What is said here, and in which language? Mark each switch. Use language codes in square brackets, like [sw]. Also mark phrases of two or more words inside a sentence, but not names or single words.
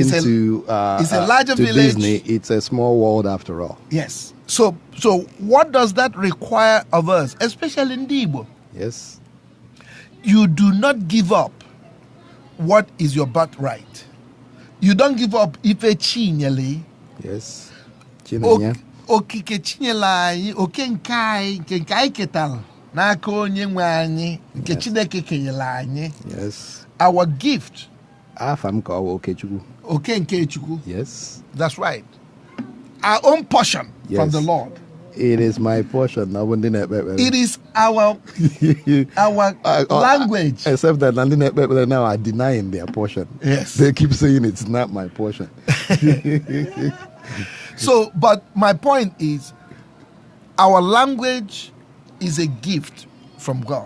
[en] it's a larger to village. Disney, it's a small world after all. Yes. So what does that require of us, especially in Igbo? Yes. You do not give up what is your birthright. You don't give up [ig] ife chinyele. [en] Yes. Chinanya. [ig] Okike chinyela anyị, oke nke anyị ketara n'aka onye nwe anyị, nke Chineke kenyela anyị. [en] Yes. Our gift. [ig] Afam ka owo Okechukwu. Oke nke Chukwu. [en] Yes. That's right. Our own portion from the Lord. It is my portion. It is our language. Except that now are denying their portion. Yes. They keep saying it's not my portion. So, but my point is, our language is a gift from God.